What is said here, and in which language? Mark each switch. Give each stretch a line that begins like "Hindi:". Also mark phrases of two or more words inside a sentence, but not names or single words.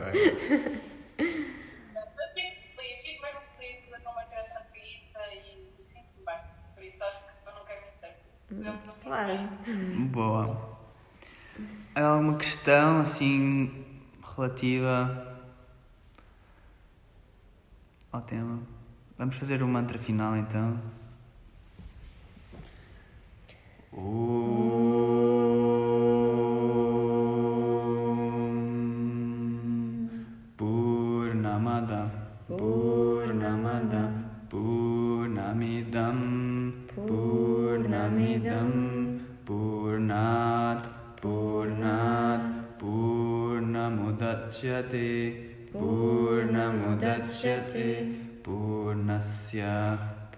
Portuguese: Mas fico mesmo feliz de combater essa preguiça e sinto-me bem. Por isso acho que estou no caminho certo. Claro. Boa. Há alguma questão assim relativa ao tema? Vamos fazer o mantra final então.
Sanskrit: पूर्णमद पूर्णमिदम् पूर्णमिदम् पूर्णात् पूर्णमुदच्यते पूर्णमुदच्यते पूर्णमुदच्यते पूर्णस्य